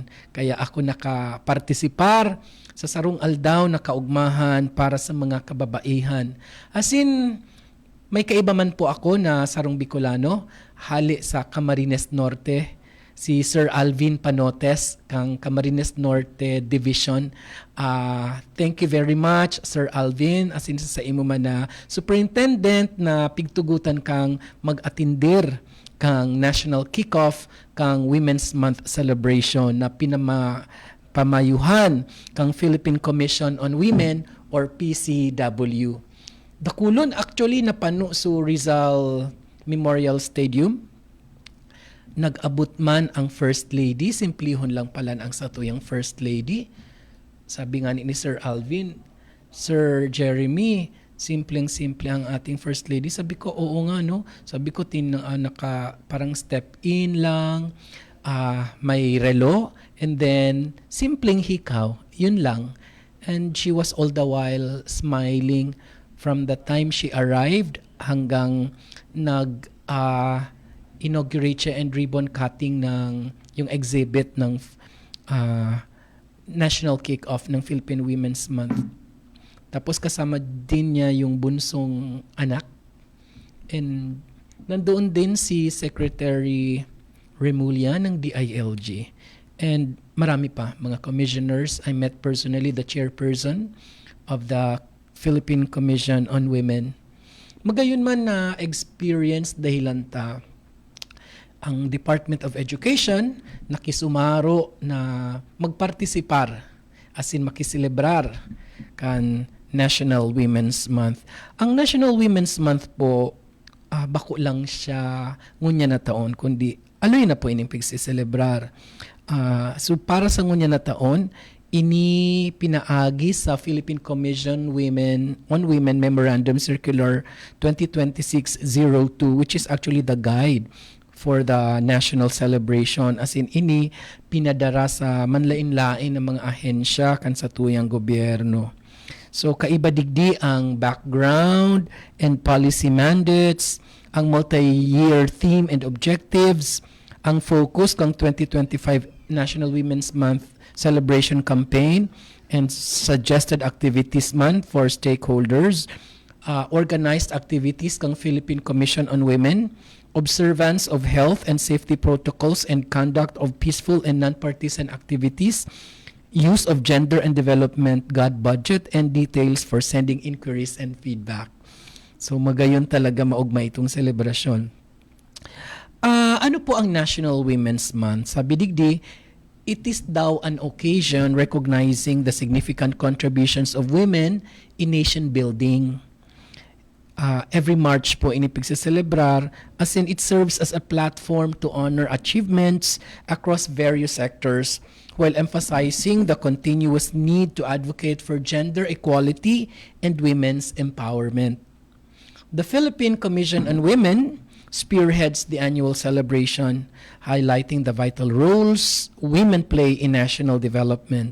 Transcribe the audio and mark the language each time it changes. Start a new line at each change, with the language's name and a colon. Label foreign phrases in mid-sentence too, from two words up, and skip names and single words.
Bikol: Kaya ako nakapartisipar sa sarong aldaw na kaugmahan para sa mga kababaihan. Asin, may kaiba man po ako na sarong Bicolano, hali sa Camarines Norte, si Sir Alvin Panotes, kang Camarines Norte Division.
English: Thank you very much, Sir Alvin.
Bikol: Asin sa imo man na superintendent na pigtugutan kang mag-atindir kang National Kickoff kang Women's Month Celebration na pamayuhan kang Philippine Commission on Women or PCW. Dakulon actually napano su Rizal Memorial Stadium. Nag-abot man ang First Lady, simplihon lang pala ang satuyang First Lady.
Filipino: Sabi nga ni Sir Alvin, Sir Jeremy, simpleng-simple ang ating First Lady. Sabi ko, oo nga no. Sabi ko, parang step in lang, may relo,
English: and then
Filipino: simpleng hikaw, yun lang.
English: And she was all the while smiling from the time she arrived
Filipino: hanggang inaugurate siya
English: and ribbon cutting
Filipino: ng yung exhibit ng
English: National Kick-Off ng Philippine Women's Month.
Filipino: Tapos kasama din niya yung bunsong anak. And nandoon din si Secretary Remulla ng DILG. And marami pa, mga commissioners.
English: I met personally the chairperson of the Philippine Commission on Women.
Bikol: Magayon man na experience dahilan ta ang Department of Education nakisumaro na magpartisipar
English: as in
Bikol: makiselebrar kan National Women's Month. Ang National Women's Month po bako lang siya ngunya na taon kundi aloy na po ining pagsiselebrar. So para sa ngunya na taon ini pinaagi sa Philippine Commission on Women Memorandum Circular 2026-02
English: which is actually the guide for the national celebration. As in,
Bikol: ini pinadara sa manlain-lain ng mga ahensya kan sa tuyang gobyerno. So, kaiba digdi ang
English: background and policy mandates,
Bikol: ang
English: multi-year theme and objectives,
Bikol: ang focus
English: kang 2025 National Women's Month Celebration Campaign and suggested activities man for stakeholders, organized activities kang Philippine Commission on Women, observance of health and safety protocols and conduct of peaceful and non-partisan activities, use of gender and development God budget, and details for sending inquiries and feedback.
Bikol: So magayon talaga maugma itong selebrasyon. Ano po ang National Women's Month? Sabi digdi,
English: it is daw an occasion recognizing the significant contributions of women in nation building.
Bikol: every March po ini pagsiselebrar,
English: as in it serves as a platform to honor achievements across various sectors while emphasizing the continuous need to advocate for gender equality and women's empowerment. The Philippine Commission on Women spearheads the annual celebration, highlighting the vital roles women play in national development.